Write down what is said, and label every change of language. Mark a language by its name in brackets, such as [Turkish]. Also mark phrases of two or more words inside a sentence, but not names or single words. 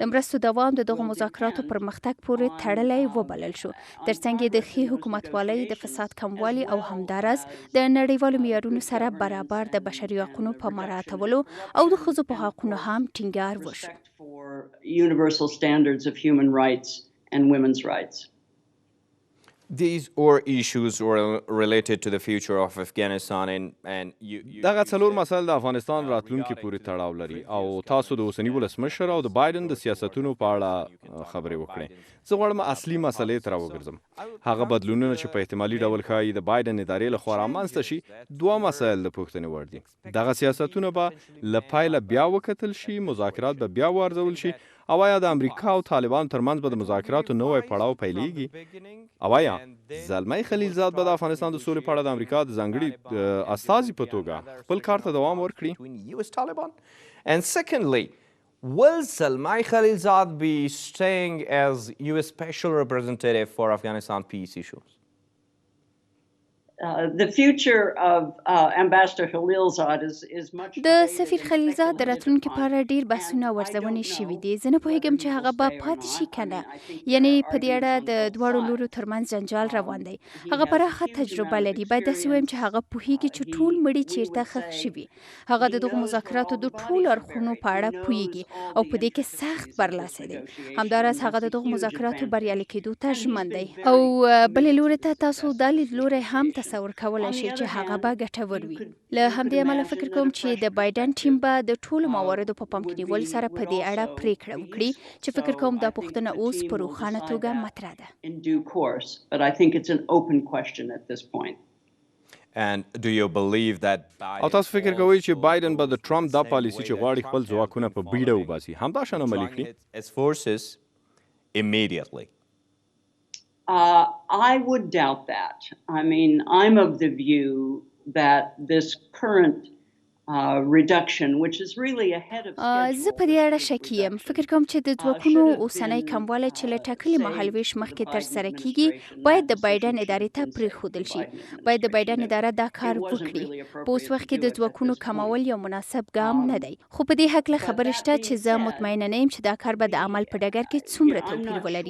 [Pashto] د مرستو دوام د دغو مذاکراتو پرمختګ پورې تړلی وبلل شو، ترڅنګ یې د ښې حکومتوالۍ، د فساد کموالي او همداراز د نړیوالو معیارونو سره برابر د بشري حقونو په مراعاتولو او د ښځو په حقونو هم ټینګار وشو. [English] For universal standards of human rights and women's rights. These are issues related to the future of Afghanistan and you [Pashto] دغه څلور مسایل د افغانستان راتلونکي پورې تړاو لري او تاسو د اوسني ولسمشر او د بایدن د سیاستونو په اړه خبرې وکړئ. زه غواړم اصلي مسلې ته راوګرځم. هغه بدلونونه چې په احتمالي ډول ښایي د بایدن ادارې لخوا رامنځته شي، دوه مسایل د پوښتنې وړ دي. دغه سیاستونه به له پیله بیا وکتل شي، مذاکرات به بیا وارزول شي، او آیا د امریکا او طالبان ترمنځ به د مذاکراتو نوی پړاو پیلېږي؟ او آیا زلمی خلیلزاد به د افغانستان د سولې په اړه د امریکا د ځانګړي استازي په توګه خپل کار ته دوام ورکړي؟ [English] And secondly, will Zalmay Khalilzad be staying as US Special Representative for Afghanistan peace issues? The future of Ambassador Khalilzad is much. [Pashto] د سفیر خلیلزاد د راتلونکي په اړه ډیر بحثونه ورځونې شوي دي. زه نه پوهیږم چې هغه به پاتې شي کنه، یعنی په دې اړه د دواړو لورو ترمنځ جنجال روان دی. هغه پراخه تجربه لري، باید داسې وایم چې هغه پوهیږي چې ټول مړي چیرته ښخ شوي. هغه د دغو مذاکراتو د ټولو اړخونو په اړه پوهیږي او په دې کې سخت برلاسه دی. همداراز هغه د دغو مذاکراتو بریالي کېدو ته ژمن دی. او بلې لوري ته تاسو دا لیدلوری هم تصور کولی شي چې هغه به ګټور وي. له همدې امله فکر کوم چې د بایدن ټیم به د ټولو مواردو په پام کې نیولو سره په دې اړه پریکړه وکړي چې فکر کوم دا پوښتنه اوس په روښانه توګه مطرح ده. [English] In due course, but I think it's an open question at this point. And do you believe that [Pashto] او تاسو فکر کوئ چې بایدن به د ټرمپ دا پالیسي چې غواړي خپل ځواکونه په بیړه وباسي همدا شان عملي کړي؟ [English] its forces immediately? I would doubt that. I mean, I'm of the view that this current reduction, which is really ahead of schedule. [Pashto] زه په دې اړه شکی یم. فکر کوم چې د ځواکونو اوسنۍ کموالی چې له ټاکلي مهالویش مخکې ترسره کیږي باید د بایدن ادارې ته پرېښودل شي. باید د بایدن اداره دا کار وکړي. په اوس وخت کې د ځواکونو کمول یو مناسب ګام نه دی. خو په دې هکله خبره شته چې زه مطمئنه نه یم چې دا کار به د عمل په ډګر کې څومره توپیر ولري.